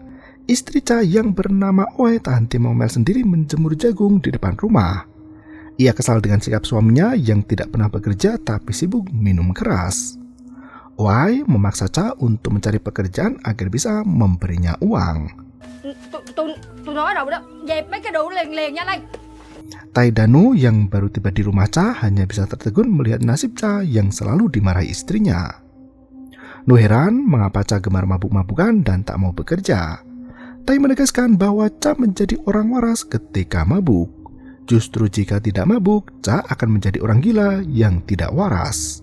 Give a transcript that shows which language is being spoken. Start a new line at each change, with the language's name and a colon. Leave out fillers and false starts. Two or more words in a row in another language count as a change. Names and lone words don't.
Indonesian: Istri Cha yang bernama Oe tak henti ngomel sendiri menjemur jagung di depan rumah. Ia kesal dengan sikap suaminya yang tidak pernah bekerja tapi sibuk minum keras. Oe memaksa Cha untuk mencari pekerjaan agar bisa memberinya uang.
Vietnamese: Tôi nói rồi đó, dẹp mấy cái đồ liền nha anh.
Indonesian: Tai Danu yang baru tiba di rumah Cha hanya bisa tertegun melihat nasib Cha yang selalu dimarahi istrinya. Nu heran mengapa Cha gemar mabuk-mabukan dan tak mau bekerja. Tai menegaskan bahwa Cha menjadi orang waras ketika mabuk. Justru jika tidak mabuk, Cha akan menjadi orang gila yang tidak waras.